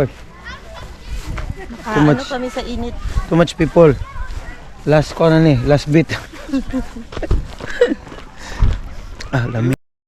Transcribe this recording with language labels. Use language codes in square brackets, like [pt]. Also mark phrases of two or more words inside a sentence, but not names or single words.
[en] Too [ceb] Ano [en] much. [ceb] kami sa init. [en] Too much people. [ceb] Last ko na ni, [en] last bit. [ceb] Ah, lami.